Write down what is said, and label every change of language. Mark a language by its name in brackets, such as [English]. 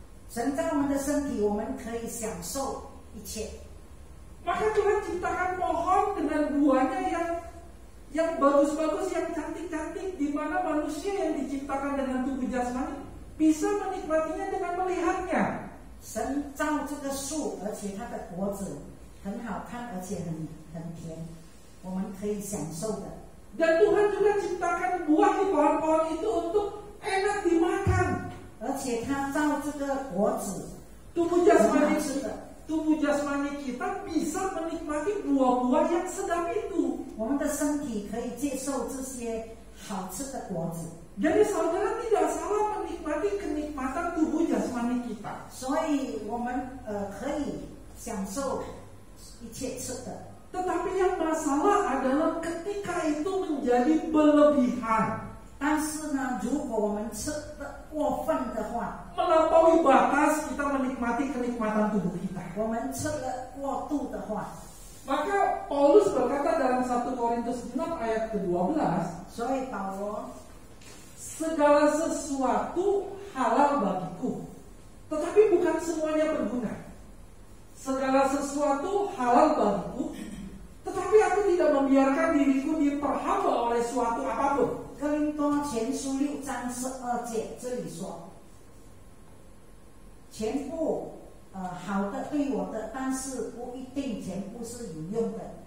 [Chinese] 神造我们的身体，我们可以享受一切。 [Indonesian] Maka Tuhan ciptakan pohon dengan buahnya yang bagus-bagus, yang cantik-cantik, di mana manusia yang diciptakan dengan tubuh jasmani bisa menikmatinya dengan melihatnya. [Chinese] 神造这个树，而且它的果子很好看，而且很甜，我们可以享受的。 [Indonesian] Dan Tuhan juga ciptakan buah di pohon-pohon itu untuk enak dimakan. [Chinese] 而且它造这个果子， [Indonesian] Tubuh [Chinese] 很 [Indonesian] jasmani [Chinese] 好吃的。 [Indonesian] tubuh jasmani kita bisa menikmati buah-buah yang sedap itu. [Chinese] 我们的身体可以接受这些好吃的果子， [Indonesian] Jadi saudara tidak salah menikmati kenikmatan tubuh jasmani kita. [Chinese] 所以我们可以享受一切吃的。 [Indonesian] Tetapi yang masalah adalah ketika itu menjadi berlebihan, [Chinese] 但是呢，如果我们吃的过分的话， [Indonesian] melampaui batas kita menikmati kenikmatan tubuh kita. [Chinese] 我们吃了过度的话， [Indonesian] Maka Paulus berkata dalam 1 Korintus 6 ayat ke-12, [Chinese] 所以保罗 [Indonesian] segala sesuatu halal bagiku, tetapi bukan semuanya berguna. Segala sesuatu halal bagiku, tetapi aku tidak membiarkan diriku diperhamba oleh suatu apapun. [Chinese] 哥林多前书6章12节这里说，全部好的对我的，但是不一定全部是有用的。